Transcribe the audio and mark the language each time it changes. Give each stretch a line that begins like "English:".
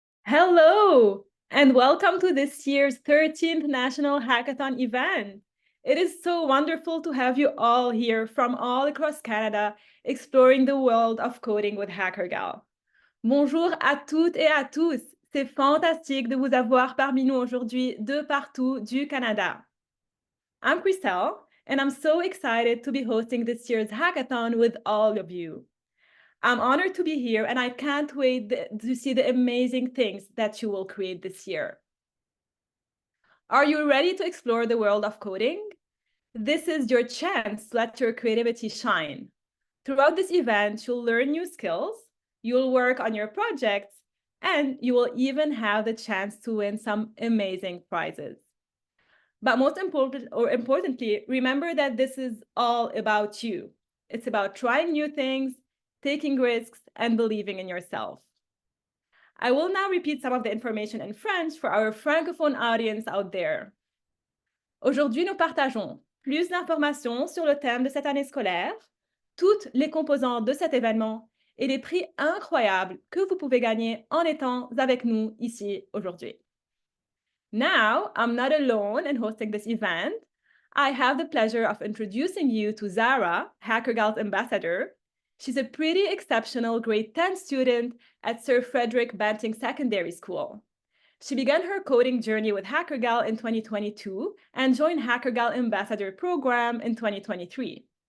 English: Hello, and welcome to this year's 13th National Hackathon event. It is so wonderful to have you all here from all across Canada exploring the world of coding with Hackergal.
French: Bonjour à toutes et à tous. C'est fantastique de vous avoir parmi nous aujourd'hui de partout du Canada.
English: I'm Christelle, and I'm so excited to be hosting this year's hackathon with all of you. I'm honored to be here, and I can't wait to see the amazing things that you will create this year. Are you ready to explore the world of coding? This is your chance to let your creativity shine. Throughout this event, you'll learn new skills, you'll work on your projects, and you will even have the chance to win some amazing prizes. But importantly, remember that this is all about you. It's about trying new things, taking risks, and believing in yourself. I will now repeat some of the information in French for our francophone audience out there.
French: Aujourd'hui, nous partageons plus d'informations sur le thème de cette année scolaire, toutes les composantes de cet événement et les prix incroyables que vous pouvez gagner en étant avec nous ici aujourd'hui.
English: Now, I'm not alone in hosting this event. I have the pleasure of introducing you to Zara, Hackergal's ambassador. She's a pretty exceptional grade 10 student at Sir Frederick Banting Secondary School. She began her coding journey with Hackergal in 2022 and joined Hackergal Ambassador Program in 2023.